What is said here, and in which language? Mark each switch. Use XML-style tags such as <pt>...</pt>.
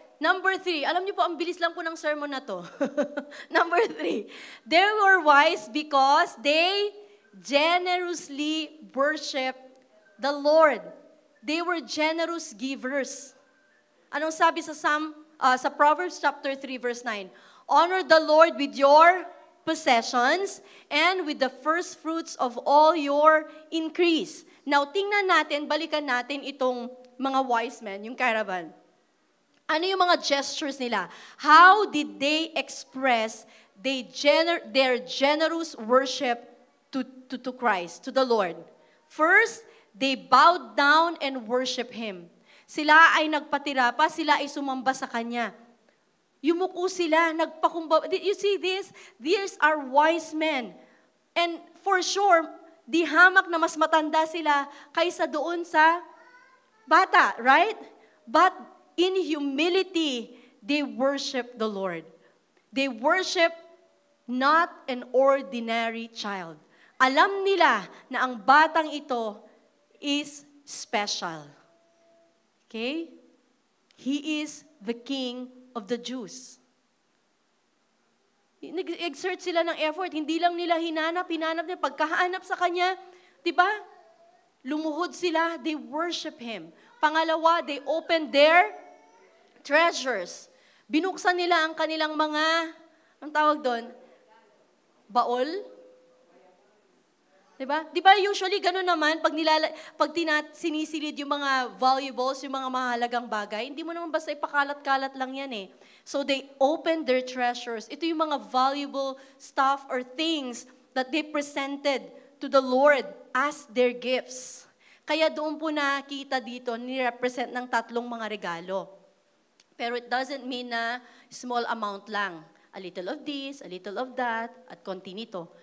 <tl>Number 3, alam niyo po, ang bilis lang po ng sermon na to.</tl> <en>Number 3, they were wise because they generously worship the Lord. They were generous givers. Anong sabi sa Proverbs chapter 3 verse 9? Honor the Lord with your possessions and with the first fruits of all your increase.</en> <tl>Now, tingnan natin, balikan natin itong mga wise men, yung caravan. Ano yung mga gestures nila?</tl> <en>How did they express their generous worship to Christ, to the Lord? First, they bowed down and worship Him.</en> <tl>Sila ay nagpatira pa, sila ay sumamba sa Kanya. Yumuko sila, nagpakumbaba.</tl> <en>Did you see this? These are wise men. And for sure,</en> <tl>di hamak na mas matanda sila kaysa doon sa bata,</tl> <en>right? But in humility, they worship the Lord. They worship not an ordinary child.</en> <tl>Alam nila na ang batang ito</tl> <en>is special. Okay? He is the King of the Jews.</en> <tl>Nag-exert sila ng effort. Hindi lang nila hinanap nila. Pagkahanap sa Kanya, di ba? Lumuhod sila,</tl> <en>they worship Him.</en> <tl>Pangalawa,</tl> <en>they opened their treasures.</en> <tl>Binuksan nila ang kanilang mga, ang tawag doon, baol? Diba? Diba usually gano'n naman, pag sinisilid yung mga valuables, yung mga mahalagang bagay, hindi mo naman basta ipakalat-kalat lang yan eh.</tl> <en>So they opened their treasures. Ito yung mga valuable stuff or things that they presented to the Lord as their gifts.</en> <tl>Kaya doon po nakita dito, ni-represent ng tatlong mga regalo.</tl> <en>Pero it doesn't mean na small amount lang. A little of this, a little of that,</en> <tl>at konti nito.</tl>